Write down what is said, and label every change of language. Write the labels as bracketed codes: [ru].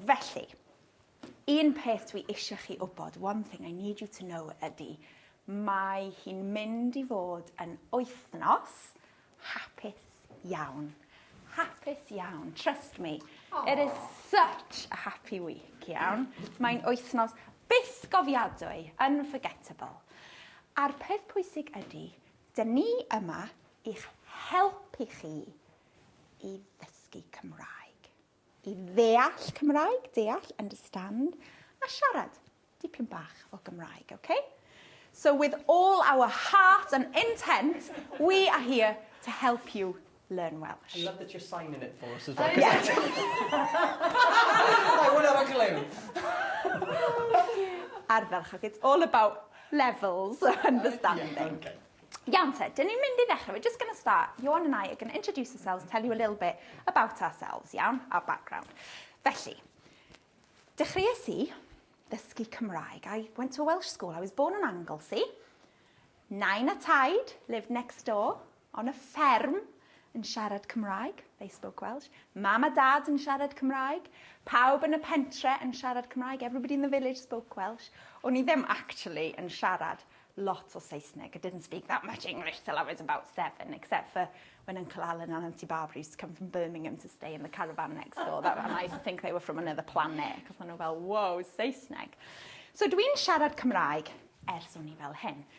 [cy] Felly, un peth dwi eisiau chi wybod, [en] one thing I need you to know [cy] ydy, mae hi'n mynd I fod yn wythnos hapus iawn. Hapus iawn, [en] trust me. [cy] Aww. [en] It is such a happy week, [cy] iawn. Mae'n wythnos byth gofiadwy, [en] unforgettable. [cy] A'r peth pwysig ydy, dyn ni yma i'ch helpu chi I ddysgu Cymraeg. I ddeall Cymraeg, deall, [en] understand, [cy] a siarad dipyn bach o Gymraeg, okay? [en] So with all our heart and intent, we are here to help you learn Welsh. I love that you're signing it for us as well. Yeah. I won't have a clue. [cy] Ardderchog, [en] it's all about levels of understanding. Yeah, okay. [cy] Iawn te, dyn ni'n mynd I ddechrau. [en] We're just going to start. Ioan and I are going to introduce ourselves, tell you a little bit about ourselves, [cy] iawn, [en] our background. [cy] Felly, dechreuais I ddysgu Cymraeg. [en] I went to a Welsh school. I was born in Anglesey. [cy] Nain a taid [en] lived next door on a [cy] fferm yn siarad Cymraeg. [en] They spoke Welsh. [cy] Mam a dad yn siarad Cymraeg. Pawb yn y pentre yn siarad Cymraeg. [en] Everybody in the village spoke Welsh. [cy] O'n I ddim actually yn siarad lots o Saesneg. [en] I didn't speak that much English till I was about 7, except for when Uncle Alan and Auntie Barbara used to come from Birmingham to stay in the caravan next door. And I used to think they were from another planet, because I know, well, whoa, Saesneg. [cy] So dwi'n siarad Cymraeg ers o'n I fel hyn.